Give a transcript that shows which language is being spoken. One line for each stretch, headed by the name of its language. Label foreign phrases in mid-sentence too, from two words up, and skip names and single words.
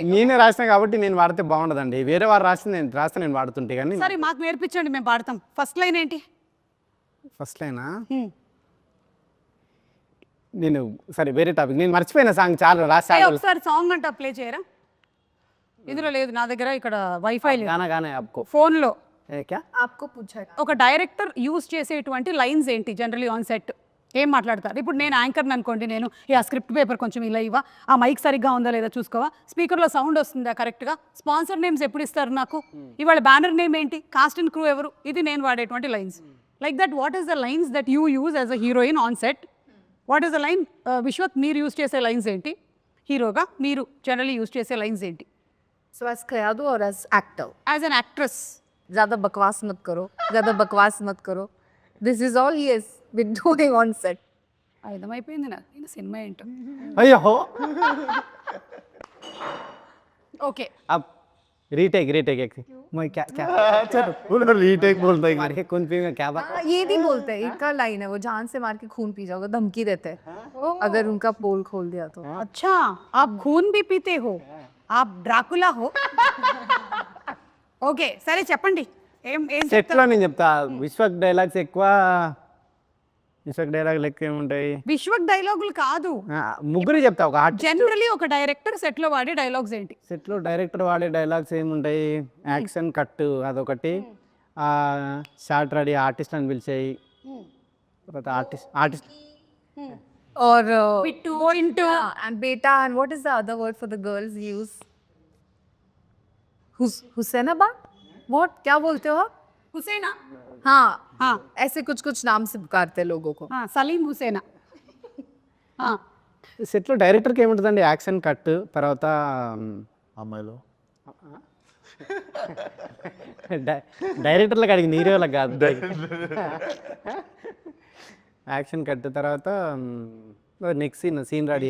Telugu: నేనే రాసిన కాబట్టి నేను వాడితే బాగుండదండి, వేరే వారు రాస్తే నేను వాడుతుంటే. కానీ సరే మాకు నేర్పించండి, మేము పాడతాం. ఫస్ట్ లైన్ ఏంటి? ఫస్ట్ లైనా నేను సరే వేరే టాపిక్, నేను మర్చిపోయిన సాంగ్ చాలా రాసా. ఒకసారి సాంగ్ అంట ప్లే చేయరా? ఇందులో లేదు నా దగ్గర, ఇక్కడ వైఫై లేదు
Hindi: गाना गाना आपको
Telugu: ఫోన్లో.
Hindi: क्या आपको पूछा.
Telugu: ఒక డైరెక్టర్ యూజ్ చేసేటువంటి లైన్స్ ఏంటి జనరలీ
English: on set?
Telugu: ఏం మాట్లాడతారు? ఇప్పుడు నేను యాంకర్ని అనుకోండి, నేను ఆ
English: script paper
Telugu: కొంచెం ఇలా ఇవ్వ, ఆ మైక్ సరిగ్గా ఉందా లేదా చూసుకోవా, స్పీకర్లో సౌండ్ వస్తుందా కరెక్ట్గా,
English: sponsor names
Telugu: ఎప్పుడు ఇస్తారు నాకు, ఇవాళ
English: banner name
Telugu: ఏంటి,
English: cast and crew
Telugu: ఎవరు, ఇది నేను వాడేటువంటి లైన్స్.
English: like that what is the lines that you use as a heroine on set what is the line
Telugu: విశ్వక్ మీరు యూజ్ చేసే లైన్స్ ఏంటి హీరోగా మీరు జనరలీ యూజ్ చేసే లైన్స్ ఏంటి
English: So as Kayadu or as actor? as an actress
Hindi: ज़्यादा बकवास मत करो, ज़्यादा बकवास मत करो.
English: This is all he has been doing on set.
Telugu: అర్థమైపోయింది నాకు ఈయన సినిమా ఏంటో అయ్యో ఓకే
Hindi: अब रीटेक रीटेक एक मैं क्या क्या चलो रीटेक बोलता है मार के कौन पीएगा क्या बात हाँ, ये नहीं बोलते, इनका लाइन है वो जान से मार के खून पी जाओगे, धमकी देते हैं अगर उनका पोल खोल दिया तो. अच्छा आप खून भी पीते हो आप ड्राकुला हो
Telugu: ఓకే సరే చెప్పండి ఏం ఏం సెట్లో నేను చెప్తా విశ్వక్ డైలాగ్స్ ఎక్కువ విశ్వక్ డైలాగ్ లెక్క ఏముంటాయి విశ్వక్ డైలాగులు కాదు ముగ్గురు చెప్తా ఒక ఆర్ట్ జనరలీ ఒక డైరెక్టర్ సెట్ లో వాడే డైలాగ్స్ ఏంటి సెట్లో డైరెక్టర్ వాడే డైలాగ్స్ ఏముంటాయి
English: action cut
Telugu: అదొకటి
English: short ready artist
Telugu: అని పిలిచాయి తర్వాత ఆర్టిస్ట్
Hindi: और
Telugu: ఇంటూ
English: and beta, and what is the other word for the girls use? हुसैनाबाद? What?
Hindi: क्या बोलते हो आप?
Telugu: హుసేనా
Hindi: हाँ हाँ ऐसे कुछ कुछ नाम से पुकारते हैं लोगों को.
Telugu: సలీం హుసేనా సెట్లో డైరెక్టర్కి ఏముంటుందండి
English: action cut
Telugu: తర్వాత అమ్మాయిలో డైరెక్టర్లకు అడిగింది హీరోలకు కాదు
English: action cut
Telugu: తర్వాత
English: next scene ready